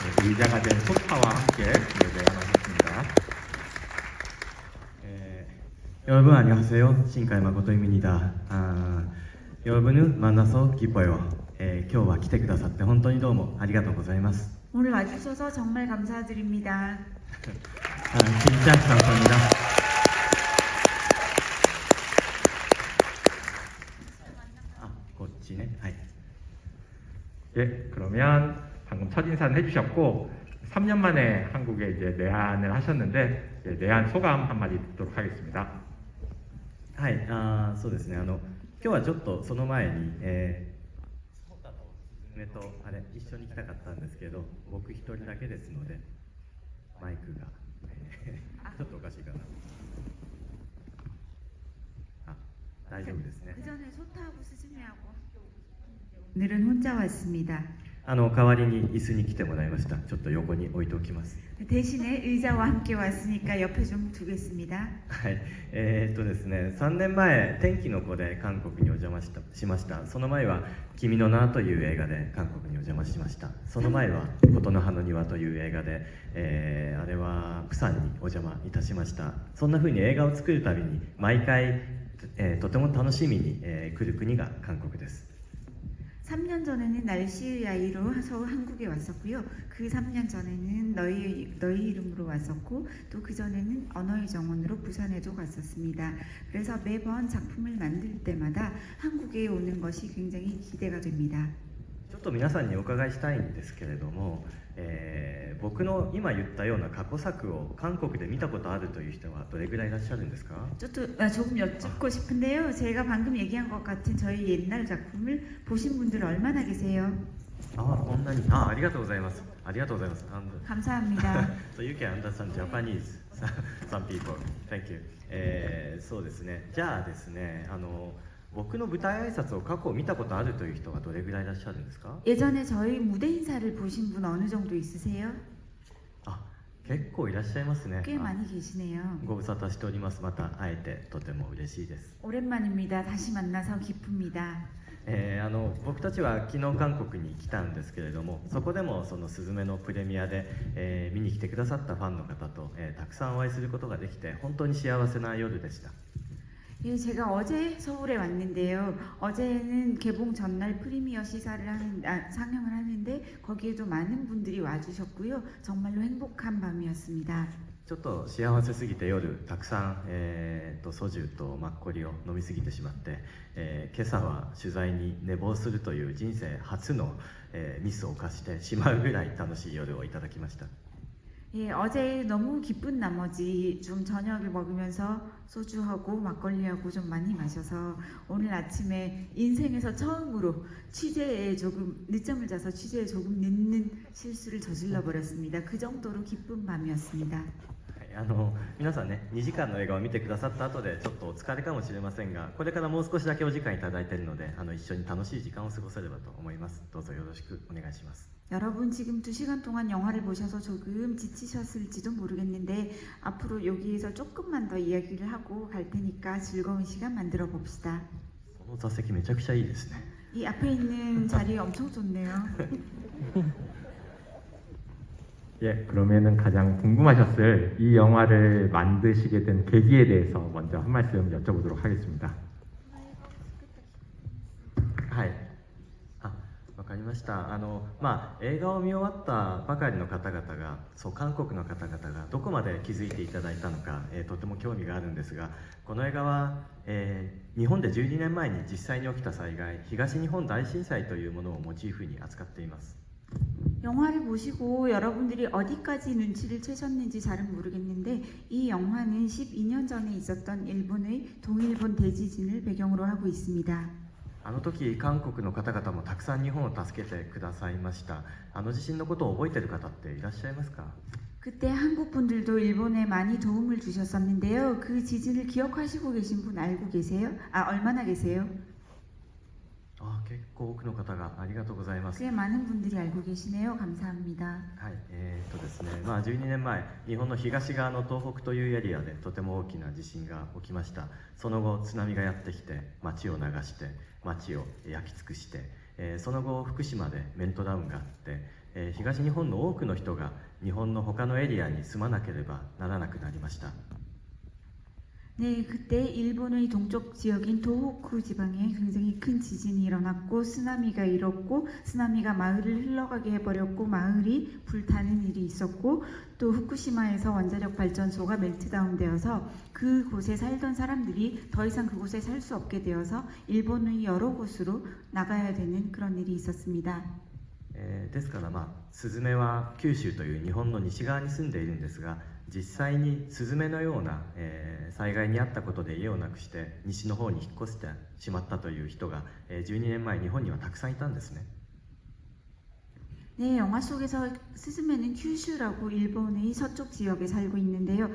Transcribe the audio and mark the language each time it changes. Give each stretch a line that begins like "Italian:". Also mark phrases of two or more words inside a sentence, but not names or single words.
Korean: 의자가 된 소파와 함께 내려가겠습니다. 여러분 안녕하세요. 신카이 마코토입니다. 여러분을 만나서 기뻐요.
Japanese: 今日は来てくださって本当にどうもありがとうございます。
Korean: 오늘 와주셔서 정말 감사드립니다. 진짜 감사합니다. 예, 그러면 방금 첫 인사는 해주셨고 3년 만에 한국에 이제 내한을 하셨는데 내한 소감 한마디 듣도록 하겠습니다.
Japanese: はい、そうですね。今日はちょっとその前に、一緒に来たかったんですけど、僕一人だけですので、マイクがちょっとおかしいかな。大丈夫ですね。
Korean: 그 전에 소타하고 스즈메하고 오늘은 혼자 왔습니다.
Japanese: 代わりに椅子に来てもらいました。ちょっと横に置いておきます。
Korean: 대신에 의자와 함께 왔으니까 옆에 좀 두겠습니다.
Japanese: はい、ですね、3年前、天気の子で韓国にお邪魔しました。その前は、君の名という映画で韓国にお邪魔しました。その前は、琴の葉の庭という映画で、あれは、プサンにお邪魔いたしました。そんな風に映画を作るたびに、毎回、とても楽しみに、来る国が韓国です。
Korean: 3년 전에는 날씨의 아이로 서울 한국에 왔었고요. 그 3년 전에는 너희 이름으로 왔었고 또 그 전에는 언어의 정원으로 부산에도 갔었습니다. 그래서 매번 작품을 만들 때마다 한국에 오는 것이 굉장히 기대가 됩니다.
Japanese: ちょっと皆さんにお伺いしたいんですけれども、僕の今言ったような過去作を韓国で見たことあるという人はどれぐらいいらっしゃるんですか？
Korean: 조금 여쭙고 싶은데요. 제가 방금 얘기한 것 같은 저희 옛날 작품을 보신 분들 얼마나 계세요?
Japanese: こんなに。ありがとうございます。ありがとうございます。
Korean: 감사합니다.
English: So you can understand Japanese, some people. Thank you.
Japanese: そうですね。じゃあですね、僕の舞台挨拶を過去見たことあるという人はどれぐらいいらっしゃるんですか？
Korean: 예전에 저희 무대 인사를 보신 분 어느 정도 있으세요?
Japanese: 結構いらっしゃいますね。
Korean: 꽤 많이 계시네요.
Japanese: ご無沙汰しております。また会えてとても嬉しいです。
Korean: 오랜만입니다. 다시 만나서 기쁩니다.
Japanese: 僕たちは昨日韓国に来たんですけれども、そこでもそのスズメのプレミアで、見に来てくださったファンの方と、たくさんお会いすることができて本当に幸せな夜でした。
Korean: 예, 제가 어제 서울에 왔는데요. 어제는 개봉 전날 프리미어 상영을 하는데 거기에도 많은 분들이 와주셨고요. 정말로 행복한 밤이었습니다.
Japanese: ちょっと幸せすぎて夜たくさん、ソジュとマッコリを飲みすぎてしまって、今朝は取材に寝坊するという人生初の、ミスを犯してしまうぐらい楽しい夜をいただきました。
Korean: 예, 어제 너무 기쁜 나머지 좀 저녁을 먹으면서 소주하고 막걸리하고 좀 많이 마셔서 오늘 아침에 인생에서 처음으로 취재에 조금 늦잠을 자서 취재에 조금 늦는 실수를 저질러 버렸습니다. 그 정도로 기쁜 밤이었습니다.
Japanese: 皆さんね、2時間の映画を見てくださった後でちょっとお疲れかもしれませんが、これからもう少しだけお時間いただいているので、一緒に楽しい時間を過ごせればと思います。どうぞよろしくお願いします。
Korean: 여러분 지금 2시간 동안 영화를 보셔서 조금 지치셨을지도 모르겠는데 앞으로 여기에서 조금만 더 이야기를 하고 갈 테니까 즐거운 시간 만들어 봅시다.
Japanese: この座席めちゃくちゃいいですね。
Korean: 이 앞에 있는 자리 엄청 좋네요. 예, 그러면은 가장 궁금하셨을 이 영화를 만드시게 된 계기에 대해서 먼저 한 말씀 여쭤보도록 하겠습니다.
Japanese: はい。わかりました。映画を見終わったばかりの方々が、韓国の方々がどこまで気づいていただいたのか、とても興味があるんですが、この映画は、日本で12年前に実際に起きた災害、東日本大震災というものをモチーフに扱っています。
Korean: 영화를 보시고 여러분들이 어디까지 눈치를 채셨는지 잘은 모르겠는데 이 영화는 12년 전에 있었던 일본의 동일본 대지진을 배경으로 하고 있습니다.
Japanese: あの時韓国の方々もたくさん日本を助けてくださいました。あの地震のことを覚えている方っていらっしゃいますか？
Korean: 그때 한국 분들도 일본에 많이 도움을 주셨었는데요. 그 지진을 기억하시고 계신 분 알고 계세요? 얼마나 계세요?
Japanese: 結構多くの方がありがとうございます。
Korean: 꽤 많은 분들이 알고 계시네요. 감사합니다.
Japanese: はい、ですね、12年前、日本の東側の東北というエリアでとても大きな地震が起きました。その後、津波がやってきて、町を流して、町を焼き尽くして、その後、福島でメルトダウンがあって、 東日本の多くの人が日本の他のエリアに住まなければならなくなりました。
Korean: 네, 그때 일본의 동쪽 지역인 도호쿠 지방에 굉장히 큰 지진이 일어났고 쓰나미가 일었고 쓰나미가 마을을 흘러가게 해버렸고 마을이 불타는 일이 있었고 또 후쿠시마에서 원자력 발전소가 멜트다운 되어서 그곳에 살던 사람들이 더 이상 그곳에 살 수 없게 되어서 일본의 여러 곳으로 나가야 되는 그런 일이 있었습니다.
Japanese: ですから、スズメは九州という日本の西側に住んでいるんですが、実際にスズメのような、災害に遭ったことで家をなくして西の方に引っ越してしまったという人が、12年前日本にはたくさんいたんですね。
Korean: 네, 영화 속에서 스즈메는 큐슈라고 일본의 서쪽 지역에 살고 있는데요.